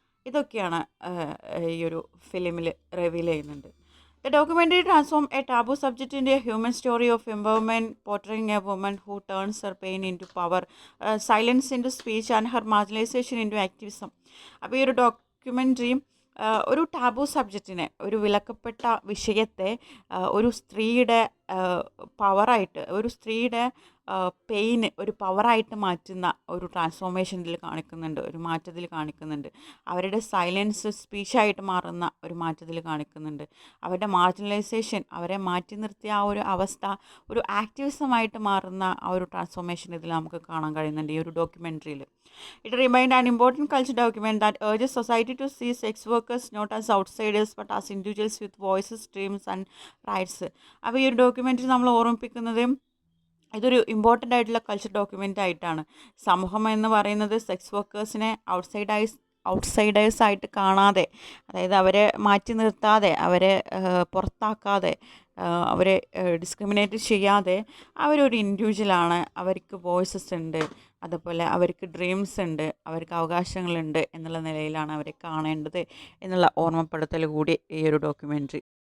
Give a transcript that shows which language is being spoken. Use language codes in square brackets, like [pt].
[ml] ഇതൊക്കെയാണ് ഈ ഒരു ഫിലിമിൽ റിവീൽ ചെയ്യുന്നുണ്ട്. [en] The documentary transforms a taboo subject into a human story of empowerment, portraying a woman who turns her pain into power, silence into speech and her marginalization into activism. [ml] അപ്പോൾ ഈ ഒരു documentary ഒരു taboo സബ്ജക്റ്റിനെ, ഒരു വിലക്കപ്പെട്ട വിഷയത്തെ ഒരു സ്ത്രീയുടെ പവറായിട്ട്, ഒരു സ്ത്രീയുടെ പെയിന് ഒരു പവറായിട്ട് മാറ്റുന്ന ഒരു ട്രാൻസ്ഫോർമേഷൻ ഇതിൽ കാണിക്കുന്നുണ്ട്, ഒരു മാറ്റത്തിൽ കാണിക്കുന്നുണ്ട്. അവരുടെ സൈലൻസ് സ്പീച്ചായിട്ട് മാറുന്ന ഒരു മാറ്റത്തിൽ കാണിക്കുന്നുണ്ട്. അവരുടെ മാർജിനലൈസേഷൻ, അവരെ മാറ്റി നിർത്തിയ ആ ഒരു അവസ്ഥ ഒരു ആക്ടിവിസമായിട്ട് മാറുന്ന ആ ഒരു ട്രാൻസ്ഫോർമേഷൻ ഇതിൽ നമുക്ക് കാണാൻ കഴിയുന്നുണ്ട് ഈ ഒരു ഡോക്യുമെൻ്ററിയിൽ. [en] It remained an important culture document that urges society to see sex workers not as outsiders but as individuals with voices, dreams and rights. [ml] അപ്പോൾ ഈ ഒരു ഡോക്യുമെൻ്ററി നമ്മൾ ഓർമ്മിപ്പിക്കുന്നത് ഇതൊരു ഇമ്പോർട്ടൻ്റ് ആയിട്ടുള്ള കൾച്ചർ ഡോക്യുമെൻ്റ് ആയിട്ടാണ്. സമൂഹം എന്ന് പറയുന്നത് സെക്സ് വർക്കേഴ്സിനെ ഔട്ട്സൈഡേഴ്സായിട്ട് കാണാതെ, അതായത് അവരെ മാറ്റി നിർത്താതെ, അവരെ പുറത്താക്കാതെ, അവരെ ഡിസ്ക്രിമിനേറ്റ് ചെയ്യാതെ അവരൊരു ഇൻഡിവിജ്വലാണ്, അവർക്ക് വോയിസസ് ഉണ്ട്, അതുപോലെ അവർക്ക് ഡ്രീംസ് ഉണ്ട്, അവർക്ക് അവകാശങ്ങളുണ്ട് എന്നുള്ള നിലയിലാണ് അവരെ കാണേണ്ടത് എന്നുള്ള ഓർമ്മപ്പെടുത്തൽ കൂടി ഈ ഒരു ഡോക്യുമെൻ്ററി